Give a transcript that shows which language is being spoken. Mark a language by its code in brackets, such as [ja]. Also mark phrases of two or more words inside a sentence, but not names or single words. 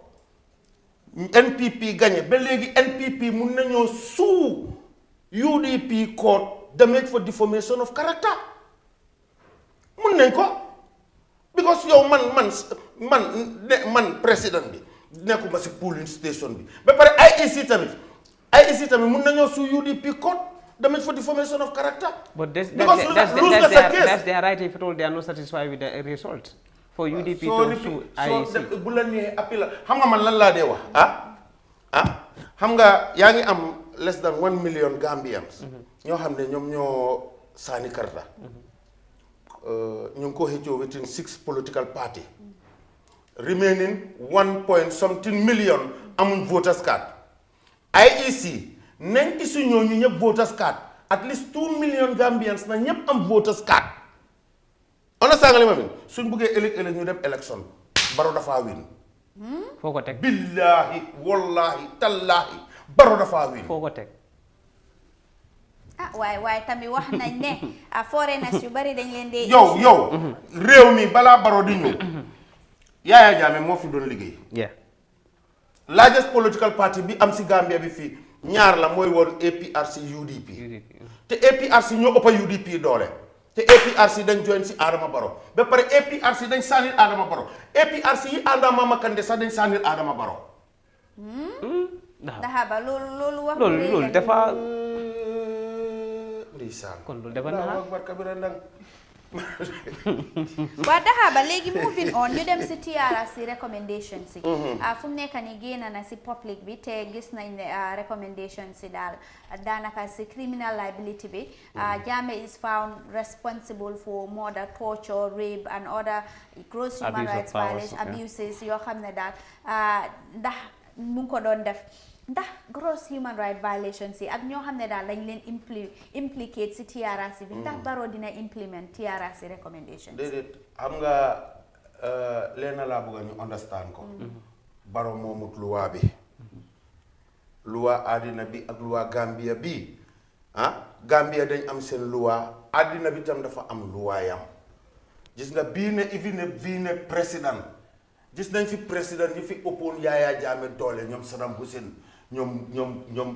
[wo] NPP gagné ba léegi NPP mun nañoo suu UDP [en] court damage for defamation of character [wo] mun nañ ko because yow man président bi nekkuma si [en] polling station [wo] bi ba pare IEC tamit mun nañoo suu UDP [en] court damage for defamation of character. But that's their right if at all they are not satisfied with the result. For UDP to sue IEC. [wo] bu la nee appel xam nga man lan laa dee wax xam nga yaa ngi am [en] less than 1 million Gambians. [wo] ñoo xam ne ñoom ñoo saani karta. ñu ngi ko xëccoo [en] within 6 political party. Remaining 1 million amuñ voters card. [wo] IEC nañ issue ñooñu ñëpp [en] voters card at least 2 million Gambians [wo] na ñëpp am [en] voters card. [wo] Understand nga li ma min suñ buggee ëllëg ñu dem élection Barrow dafa win. Foo ko teg. [ar] بالله والله تالله [wo] Barrow dafa win. Foo ko teg. waaye tamit wax nañ ne foreigners yu bari dañ leen dee. yow réew mi balaa Barrow di ñëw Yahya Jammeh moo fi doon liggéey. [en] Largest political party [wo] bi am si Gambia bi fii ñaar la mooy woon APRC UDP. te APRC ñoo ëpp UDP doole. te APRC dañ join si Adama Barrow ba pare APRC dañ sànnil Adama Barrow APRC yi ànda Mama Kandeh sax dañ sànnil Adama Barrow. Dahaba loolu wax. loolu dafa. ndeysaan kon loolu dafa naa. waa Dahaba léegi [en] moving on [wo] ñu dem si TRRC recommendations si. fu mu nekk nii génn na si public bi te gis nañ ne recommendations si daal daanaka si [en] criminal liability [wo] bi. [en] Jammeh is found responsible for murder, torture, rape and other gross human rights violations, abuses [wo] yoo xam ne daal ndax mu ngi ko doon def. ndax [en] gross human rights violations [wo] yi ak ñoo xam ne daal dañ leen implicate si TRRC bi ndax Barrow dina [en] implement TRRC recommendations. [wo] déedéet xam nga leena laa bëgg ñu understand ko. Barrow moomut luwaa bi. luwaa àddina bi ak luwaa Gambia bi Gambia dañ am seen luwaa àddina bi tam dafa am luwaayam gis nga bii ne président gis nañ fi président ñi fi ëppoon Yahya Jammeh doole ñoom Saddam Hussein ñoom